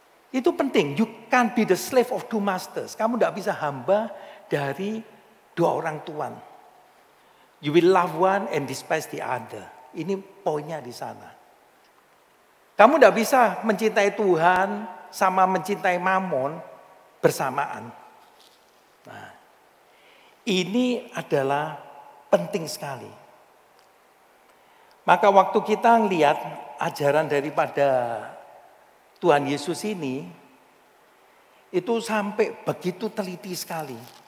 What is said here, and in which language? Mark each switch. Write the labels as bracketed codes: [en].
[id] Itu penting, [en] you can't be the slave of two masters. [id] Kamu tidak bisa hamba dari dua orang Tuhan. [en] You will love one and despise the other. [id] Ini poinnya di sana. Kamu tidak bisa mencintai Tuhan sama mencintai Mammon bersamaan. Nah, ini adalah penting sekali. Maka waktu kita lihat ajaran daripada Tuhan Yesus ini, itu sampai begitu teliti sekali.